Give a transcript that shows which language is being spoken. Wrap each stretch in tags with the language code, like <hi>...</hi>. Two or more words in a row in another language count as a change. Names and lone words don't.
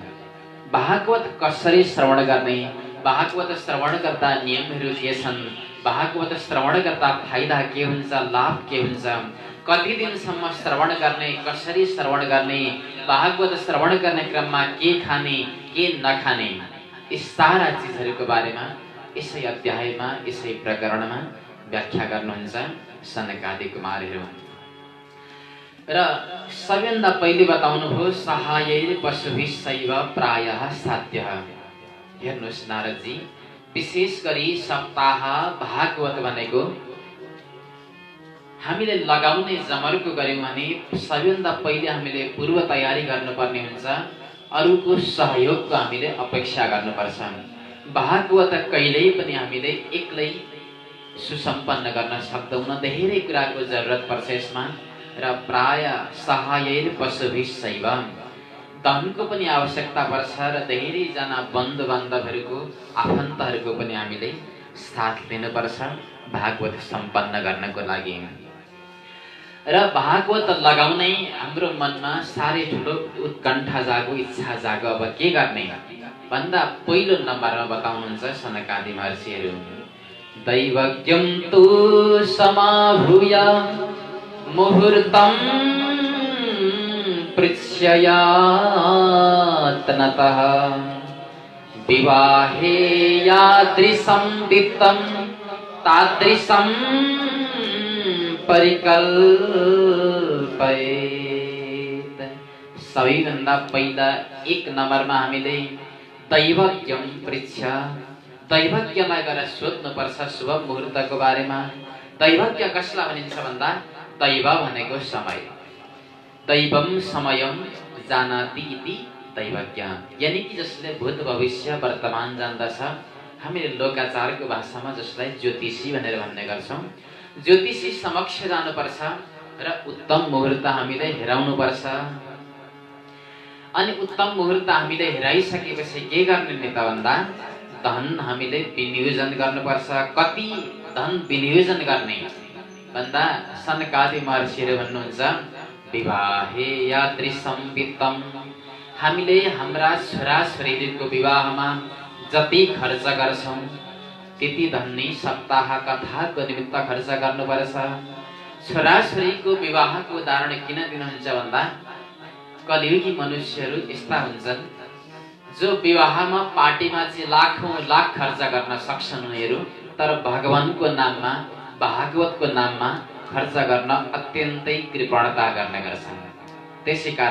<ne>भागवत कसरी श्रवण गर्ने, भागवत श्रवण गर्दा नियमहरू के छन्, भागवत श्रवण गर्दा फाइदा के हुन्छ, लाभ के हुन्छ, कति दिनसम्म श्रवण गर्ने, कसरी श्रवण गर्ने, भागवत श्रवण गर्ने क्रममा के खाने के नखाने, यी सारा चिजहरूको बारेमा यसै अध्यायमा यसै प्रकरणमा व्याख्या गर्नुहुन्छ सनकादि कुमारहरू। र सबैभन्दा पहिले बताउनुभयो</ne> <sa>सहायैर पशुभिः सैव प्रायः साध्यः।</sa> <ne>हेर्नुहोस् नारदजी, विशेष गरी सप्ताह भागवत भनेको हामीले लगाउने जमर्को गर्यौं भने सबैभन्दा पहिले हामीले पूर्व तयारी गर्नुपर्ने हुन्छ। अरूको सहयोगको हामीले अपेक्षा गर्नुपर्छ। भागवत कहिल्यै पनि हामीले एक्लै सुसम्पन्न गर्न सक्दैनौँ, धेरै कुराको जरुरत पर्छ यसमा।</ne> <sa>र प्राय सहायैर पशुभिः सैव,</sa> <ne>धनको पनि आवश्यकता पर्छ र धेरैजना बन्धु बान्धवहरूको आफन्तहरूको पनि हामीले साथ लिनुपर्छ भागवत सम्पन्न गर्नको लागि। र भागवत लगाउनै हाम्रो मनमा साह्रै ठुलो उत्कण्ठा जागो, इच्छा जागो। अब के गर्ने भन्दा पहिलो नम्बरमा बताउनुहुन्छ सनकादि महर्षिहरू,</ne> <sa>दैवज्ञं तु समाभूय मुहूर्तं पृच्छयात्नतः विवाहे यादृशं वित्तं तादृशं परिकल्पयेत्।</sa> <ne>सबैभन्दा पहिला एक नम्बरमा हामीले</ne> <sa>दैवज्ञं पृच्छ,</sa> <ne>दैवज्ञलाई गएर सोध्नुपर्छ शुभ मुहुर्तको बारेमा। दैवज्ञ कसलाई भनिन्छ भन्दा दैव भनेको समय,</ne> <sa>दैवम समयम जानाति इति दैवज्ञ,</sa> <ne>यानी कि जसले भूत भविष्य वर्तमान जान्दछ। हामीले लोकाचारको भाषामा जसलाई ज्योतिषी भनेर भन्ने गर्छौँ। ज्योतिषी समक्ष जानुपर्छ र उत्तम मुहुर्त हामीले हेराउनुपर्छ। अनि उत्तम मुहुर्त हामीले हेराइसकेपछि के गर्ने नि त भन्दा धन हामीले विनियोजन गर्नुपर्छ। कति धन विनियोजन गर्ने भन्दा सनकादि महर्षिहरू भन्नुहुन्छ,</ne> <sa>विवाहे यादृशं वित्तं,</sa> <ne>हामीले हाम्रा छोराछोरीहरूको विवाहमा जति खर्च गर्छौँ त्यति धन नै सप्ताह कथाको निमित्त खर्च गर्नुपर्छ। छोराछोरीको विवाहको उदाहरण किन दिनुहुन्छ भन्दा कलियुगी मनुष्यहरू यस्ता हुन्छन् जो विवाहमा पार्टीमा चाहिँ लाखौं लाख खर्च गर्न सक्छन् उनीहरू, तर भगवानको नाममा भागवतको नाममा खर्च गर्न अत्यन्तै कृपणता गर्ने गर्छन्।</ne>